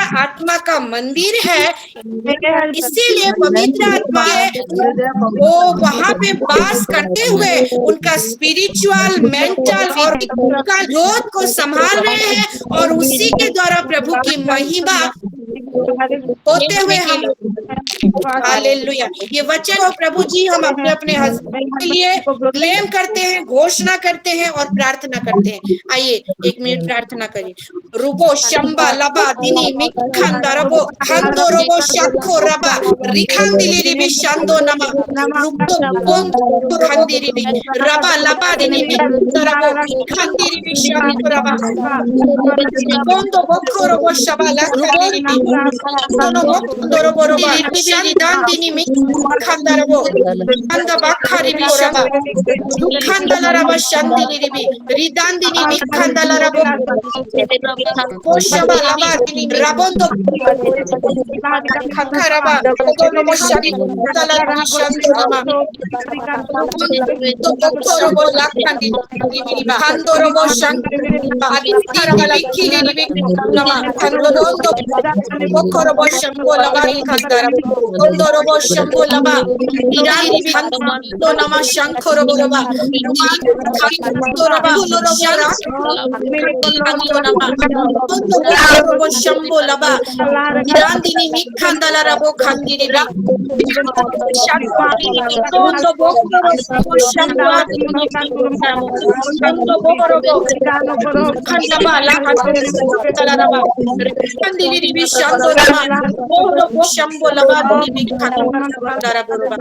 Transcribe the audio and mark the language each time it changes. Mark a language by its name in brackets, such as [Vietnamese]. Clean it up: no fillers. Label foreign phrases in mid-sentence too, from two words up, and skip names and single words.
[Hindi] आत्मा का मंदिर है, इसीलिए पवित्र आत्मा वो वहां पे वास करते हुए उनका [English] spiritual, mental [Hindi] और उनका ग्रोथ को संभाल रहे हैं और उसी के द्वारा प्रभु की महिमा होते हुए हम हालेलुया ये वचन को प्रभु जी हम अपने अपने हस्बैंड के लिए क्लेम करते हैं, घोषणा करते हैं और प्रार्थना करते हैं। आइए 1 मिनट प्रार्थना करिए। रुबो शंबा लबा दिनी मिखंदा रबो हंदो रबो शखो रबा रिखंदिली रिबी शंदो नमा रुबो बोंदो खंदिरी बी रबा लबा दिनी मिखंदा रबो खंदिरी बी शंदो रबा बोंदो बखो रबो शबा लखंदिरी बी दोनो बोंदो रबो रबा शंदान दिनी मिखंदा रबो खंदा बखरी बी शबा खंदा रबा शंदिली रिबी रिदान दिनी मिखंदा रबो Koshaba laba dini rabondo kakaraba kodono moshari dala shanto nama dokoro bo lakandi dini handoro bo shanto adikara bikili dini nama handondo dokoro bo shanto laba ikandara kondoro bo shanto laba irani hanto nama shankoro bo laba handoro ba shara handoro nama शंभो लबा निरांदिनी मिखंदला रबो खंदिनी रा शंतो बोकरो शंवादिनी शंतो बोकरो खंडबा ला खंदला रबा खंदिनी रिबी शंतो लबा बोकरो शंभो लबा दिनी मिखंदला रबो